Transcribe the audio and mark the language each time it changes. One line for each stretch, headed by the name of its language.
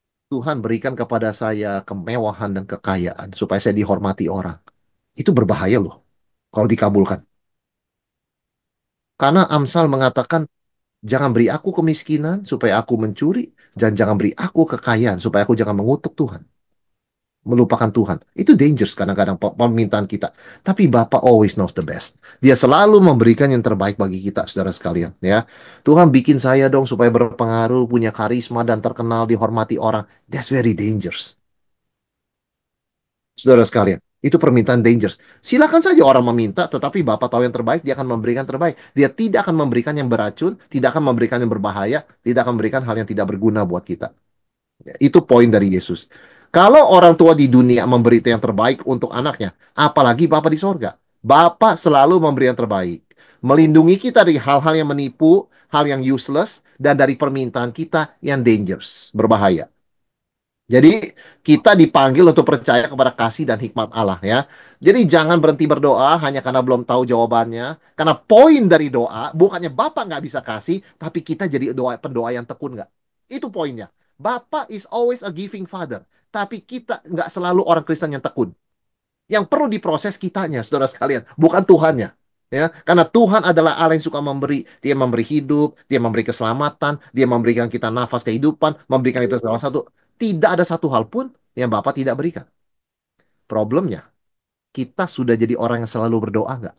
Indonesian: Tuhan berikan kepada saya kemewahan dan kekayaan supaya saya dihormati orang. Itu berbahaya loh kalau dikabulkan. Karena Amsal mengatakan, jangan beri aku kemiskinan supaya aku mencuri, dan jangan beri aku kekayaan supaya aku jangan mengutuk Tuhan. Melupakan Tuhan. Itu dangerous kadang-kadang permintaan kita. Tapi Bapak
English: always knows the best.
Indonesian: Dia selalu memberikan yang terbaik bagi kita, saudara sekalian. Ya, Tuhan bikin saya dong supaya berpengaruh, punya karisma dan terkenal, dihormati orang.
English: That's very dangerous,
Indonesian: saudara sekalian. Itu permintaan dangerous. Silakan saja orang meminta, tetapi Bapak tahu yang terbaik, dia akan memberikan terbaik. Dia tidak akan memberikan yang beracun, tidak akan memberikan yang berbahaya, tidak akan memberikan hal yang tidak berguna buat kita. Itu poin dari Yesus. Kalau orang tua di dunia memberi yang terbaik untuk anaknya, apalagi Bapa di sorga. Bapa selalu memberi yang terbaik. Melindungi kita dari hal-hal yang menipu, hal yang useless, dan dari permintaan kita yang dangerous, berbahaya. Jadi kita dipanggil untuk percaya kepada kasih dan hikmat Allah ya. Jadi jangan berhenti berdoa hanya karena belum tahu jawabannya. Karena poin dari doa bukannya Bapak nggak bisa kasih, tapi kita jadi pendoa yang tekun nggak. Itu poinnya.
English: Bapak is always a giving father.
Indonesian: Tapi kita nggak selalu orang Kristen yang tekun. Yang perlu diproses kitanya, saudara sekalian, bukan Tuhannya. Ya, karena Tuhan adalah Allah yang suka memberi. Dia memberi hidup, dia memberi keselamatan, dia memberikan kita nafas kehidupan, memberikan kita segala satu. Tidak ada satu hal pun yang Bapak tidak berikan. Problemnya, kita sudah jadi orang yang selalu berdoa nggak?